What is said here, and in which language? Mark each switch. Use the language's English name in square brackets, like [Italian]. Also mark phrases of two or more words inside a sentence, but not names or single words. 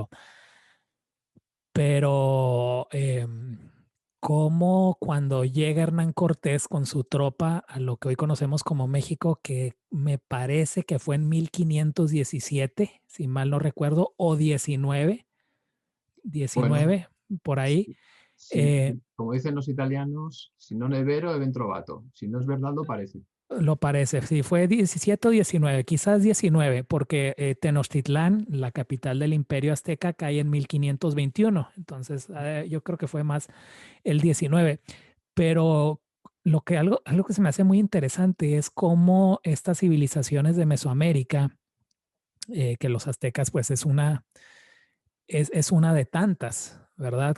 [Spanish] pero como cuando llega Hernán Cortés con su tropa a lo que hoy conocemos como México, que me parece que fue en 1517, si mal no recuerdo, o 19, bueno, 19 por ahí. sí, eh, como dicen los italianos, [Italian] si non è vero, è ben trovato. [Spanish] Si no es verdad, lo parece. Lo parece, sí, fue 17 o 19, quizás 19, porque Tenochtitlán, la capital del Imperio Azteca, cae en 1521. Entonces, yo creo que fue más el 19. Pero algo que se me hace muy interesante es cómo estas civilizaciones de Mesoamérica, que los aztecas, pues es una de tantas, ¿verdad?